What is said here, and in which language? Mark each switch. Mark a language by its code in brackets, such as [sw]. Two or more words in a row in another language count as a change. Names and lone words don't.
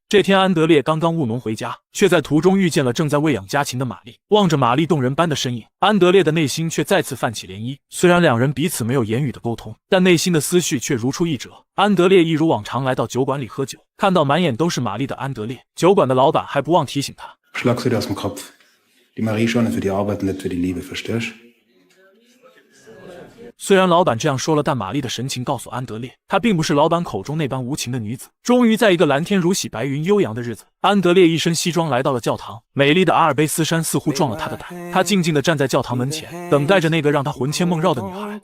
[zh] 这天，安德烈刚刚务农回家，却在途中遇见了正在喂养家禽的玛丽。望着玛丽动人般的身影，安德烈的内心却再次泛起涟漪。虽然两人彼此没有言语的沟通，但内心的思绪却如出一辙。安德烈一如往常来到酒馆里喝酒，看到满眼都是玛丽的安德烈，酒馆的老板还不忘提醒他 [de] Schlagst du dir aus dem Kopf. Die Marie schon für die Arbeit und nicht für die Liebe, verstehst? [zh] 虽然老板这样说了，但玛丽的神情告诉安德烈，她并不是老板口中那般无情的女子。终于在一个蓝天如洗白云悠扬的日子，安德烈一身西装来到了教堂。美丽的阿尔卑斯山似乎壮了他的胆，他静静地站在教堂门前，等待着那个让他魂牵梦绕的女孩。